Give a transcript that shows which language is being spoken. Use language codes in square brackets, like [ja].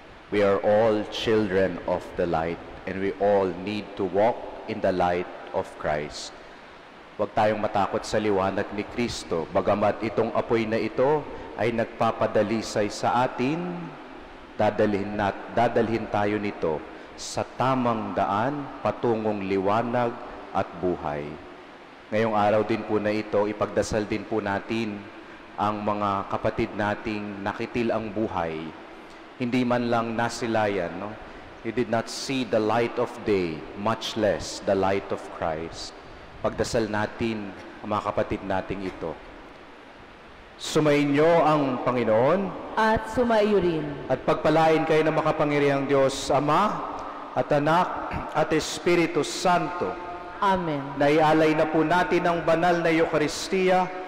[en] We are all children of the light and we all need to walk in the light of Christ. [tl] Huwag tayong matakot sa liwanag ni Kristo. Bagamat itong apoy na ito ay nagpapadalisay sa atin, dadalhin tayo nito sa tamang daan patungong liwanag at buhay. Ngayong araw din po na ito, ipagdasal din po natin ang mga kapatid nating nakitil ang buhay. Hindi man lang nasilayan, no? [en] He did not see the light of day, much less the light of Christ. [tl] Pagdasal natin ang mga kapatid nating ito. Sumainyo ang Panginoon At sumaiyo rin. at pagpalain kayo ng makapangyarihang Diyos, Ama at Anak at Espiritu Santo. Amen. Naialay na po natin ang banal na Eucharistia.